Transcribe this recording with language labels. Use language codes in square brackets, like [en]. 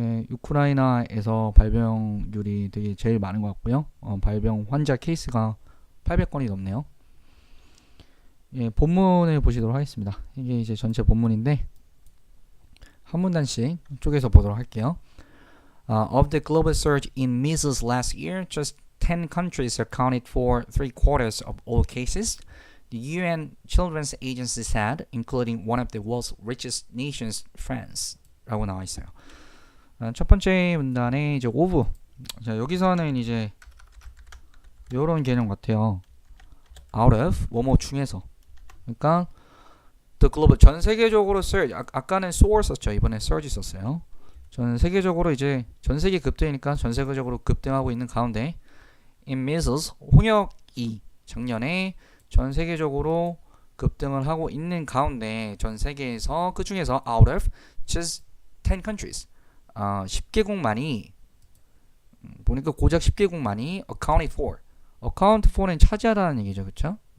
[ko] 우크라이나에서 발병률이 되게 제일 많은 것 같고요. 발병 환자 케이스가 800건이 넘네요. 본문을 보시도록 하겠습니다. 이게 이제 전체 본문인데 한 문단씩 쪼개서 보도록 할게요. [en] Of the global surge in measles last year, just 10 countries accounted for 3/4 of all cases. The UN Children's Agency said, including one of the world's richest nations, France. [ko] 라고 나와 있어요. 첫 번째 문단에 이제 of. 자, 여기서는 이제 이런 개념 같아요. out of 뭐뭐 중에서. 그러니까 [en] the global [ko] 전 세계적으로 surge. 아까는 soar 썼죠. 이번에 surge 썼어요. 전 세계적으로 이제 전 세계 급등이니까 전 세계적으로 급등하고 있는 가운데 [en] in measles [ko] 홍역이 작년에 전 세계적으로 급등을 하고 있는 가운데 전 세계에서 그 중에서 [en] out of just 10 countries [ko] 10개국만이 보니까 고작 10개국만이 [en] accounted for account for [ko] 는 차지하다는 얘기죠. 그쵸?